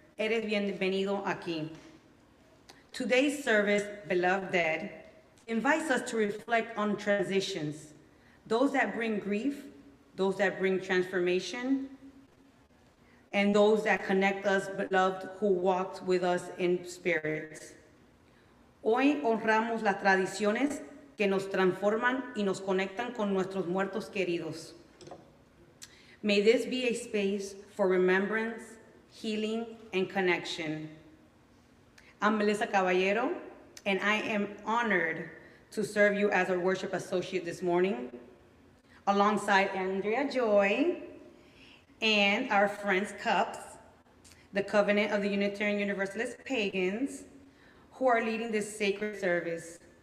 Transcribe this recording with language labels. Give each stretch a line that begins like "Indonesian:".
Spanish: Eres bienvenido aquí.
English: Today's service, Beloved Dead, invites us to reflect on transitions, those that bring grief, those that bring transformation, and those that connect us, beloved, who walked with us in spirit.
Spanish: Hoy honramos las tradiciones que nos transforman y nos conectan con nuestros muertos queridos.
English: May this be a space for remembrance, healing, and connection. I'm Melyssa Caballero, and I am honored to serve you as our worship associate this morning, alongside Andrea Joy and our friends CUUPS, the Covenant of the Unitarian Universalist Pagans, who are leading this sacred service.